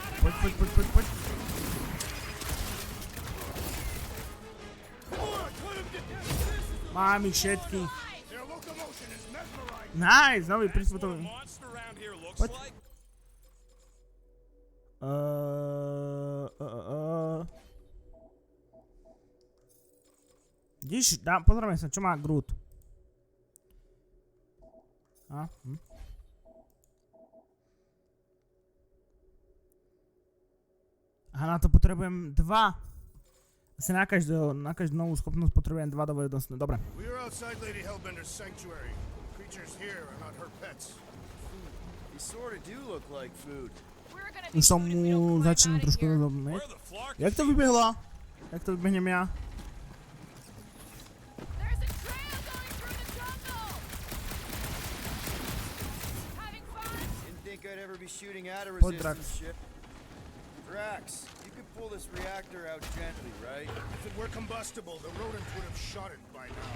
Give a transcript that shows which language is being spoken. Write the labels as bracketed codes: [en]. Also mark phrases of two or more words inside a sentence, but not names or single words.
[sk] Poď. Mám ich všetkých. [en] Their locomotion is mesmerizing. [sk] Nice, nový [en] That's what a [sk] prispôsobí. [en] monster around here looks What? like. [sk] Vidíš, pozrieme sa, čo má Groot. Aha, na to potrebujem 2. Asi na každú novú schopnosť potrebujem 2 dovednosti. Dobre. [en] We are outside Lady Hellbender's sanctuary. Creatures here are not her pets. They sort of do look like food. We're gonna be [sk] Už som [en] food if we don't [sk] mu [en] climb [sk] začínam [en] outta [sk] trošku [en] here. [sk] rozumieť. [en] Where the flark [sk] Jak to vybehlo? Jak to vybehnem ja? [en] There's a trail going through the jungle. Having fun? Didn't think I'd ever be shooting at a [sk] Pod Drax. [en] resistance ship. Drax, you could pull this reactor out gently, right? If it were combustible, the rodent would have shot it by now.